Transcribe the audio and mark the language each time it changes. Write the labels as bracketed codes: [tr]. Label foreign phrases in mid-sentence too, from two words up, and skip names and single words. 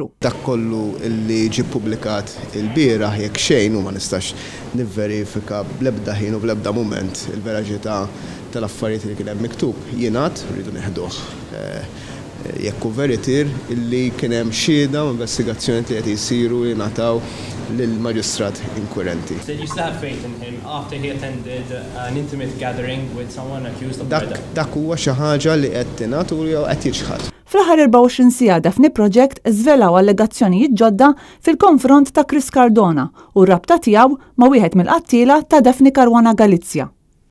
[mt] Dak kollu li ġie ppubblikat il-bieraħ jekk xejn u ma nistax nivverifika bl-ebda ħin u bl-ebda mument il-veraġità tal-affarijiet li kien hemm miktub jingħad rridu neħduh. Jekk hu veritir illi kien hemm xhieda u investigazzjoni li qed jsiru li nataw lill-maġistrat inkwirenti. [en] So you still have faith in him after he attended an intimate gathering with someone accused of murder? [mt] Dak huwa xi ħaġa li qed tingħad u qed jiġħad. Fl-aħħar 24 siegħa Daphne Project żvelaw allegazzjonijiet ġodda fil-konfront ta' Chris Cardona u r-rabta tiegħu ma' wieħed mill-qattiela ta' Daphne Caruana Galizia.